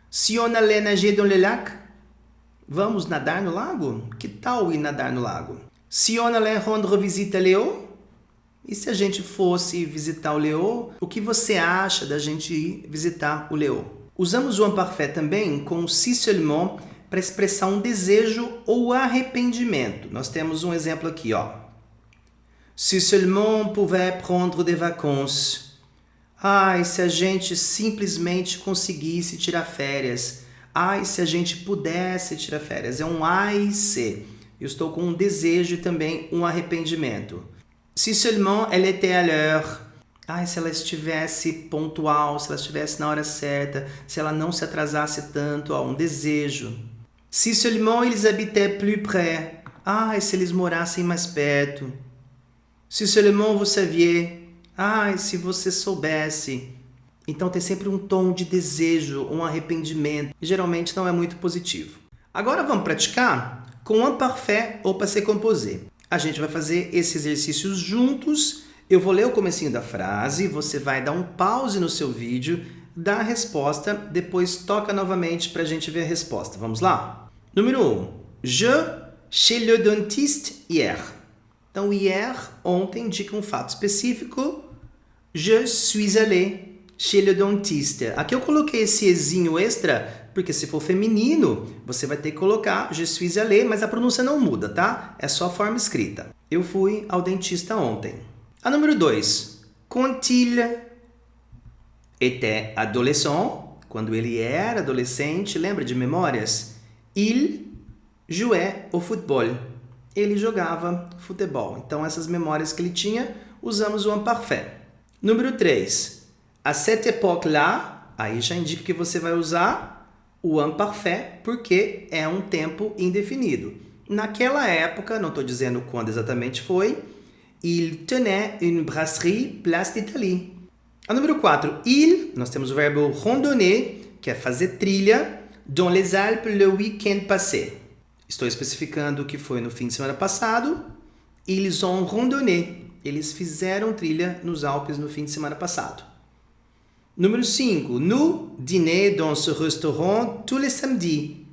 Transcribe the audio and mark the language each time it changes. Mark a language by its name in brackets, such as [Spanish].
[French] Si on allait nager dans le lac? [Portuguese] Vamos nadar no lago? Que tal ir nadar no lago? [French] Si on allait rendre visite à Léo? [Portuguese] E se a gente fosse visitar o Léo, o que você acha da gente ir visitar o Léo? Usamos o imparfait também com o [French] si seulement [Portuguese] para expressar um desejo ou arrependimento. Nós temos um exemplo aqui, ó. [French] Si seulement on pouvait prendre des vacances. [Portuguese] Ai, se a gente simplesmente conseguisse tirar férias. Ai, se a gente pudesse tirar férias. É um ai, se. Eu estou com um desejo e também um arrependimento. [French] Si seulement elle était à l'heure. [Portuguese] Ai, se ela estivesse pontual, se ela estivesse na hora certa, se ela não se atrasasse tanto, ó, um desejo. [French] Si seulement ils habitaient plus près. [Portuguese] Ai, se eles morassem mais perto. [French] Si seulement vous saviez. [Portuguese] Ai, se você soubesse. Então tem sempre um tom de desejo, um arrependimento, e geralmente não é muito positivo. Agora vamos praticar com imparfait ou passé composé. A gente vai fazer esse exercício juntos. Eu vou ler o comecinho da frase, você vai dar um pause no seu vídeo, dar a resposta, depois toca novamente para a gente ver a resposta. Vamos lá? Número 1. [French] Je chez le dentiste hier. [Portuguese] Então, hier, ontem, indica um fato específico. [French] Je suis allé chez le dentiste. [Portuguese] Aqui eu coloquei esse ezinho extra, porque se for feminino, você vai ter que colocar [French] je suis allé, [Portuguese] mas a pronúncia não muda, tá? É só a forma escrita. Eu fui ao dentista ontem. A número 2. [French] Quand il était adolescent, [Portuguese] quando ele era adolescente, lembra de memórias? [French] Il jouait au football. [Portuguese] Ele jogava futebol. Então, essas memórias que ele tinha, usamos o imparfait. Número 3. [French] À cette époque-là, [Portuguese] aí já indica que você vai usar o imparfait, porque é um tempo indefinido. Naquela época, não estou dizendo quando exatamente foi, [French] il tenait une brasserie Place d'Italie. [Portuguese] A número 4. Il, nós temos o verbo randonner, que é fazer trilha, [French] dans les Alpes le week-end passé. [Portuguese] Estou especificando o que foi no fim de semana passado. [French] Ils ont randonné. [Portuguese] Eles fizeram trilha nos Alpes no fim de semana passado. Número 5. [French] Nous dînons dans ce restaurant tous les samedis.